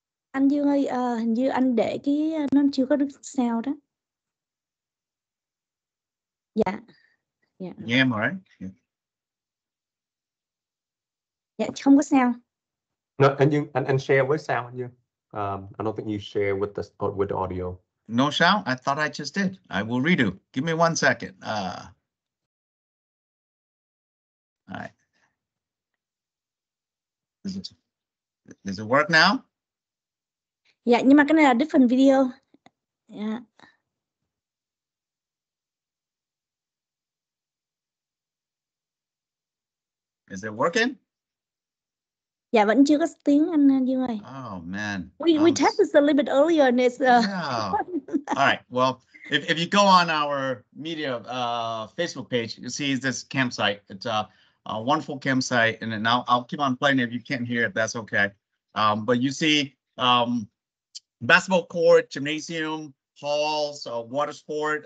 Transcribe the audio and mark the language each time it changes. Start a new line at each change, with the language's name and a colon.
Vietnamese: Anh Dương ơi, hình như anh để cái nó chưa có được sao đó. Dạ. Dạ.
English: Yeah, am I right? Yeah.
Vietnamese: Dạ, không có sao.
English: No, and share
Vietnamese: với
English: sound anh Dương. I don't think you share with the audio. No sound? I thought I just did. I will redo. Give me 1 second. All right. Does it work now?
Vietnamese: Dạ, nhưng mà cái này là
English: different video.
Vietnamese: Dạ.
English: Is it working?
Vietnamese: Dạ, vẫn chưa có tiếng anh Dương ơi.
English: Oh man. We tested a little bit earlier and it's Yeah. All right. Well, if you go on our media Facebook page, you see this campsite. It's a wonderful campsite, and then I'll keep on playing. If you can't hear it, that's okay. But you see basketball court, gymnasium, halls, water sport.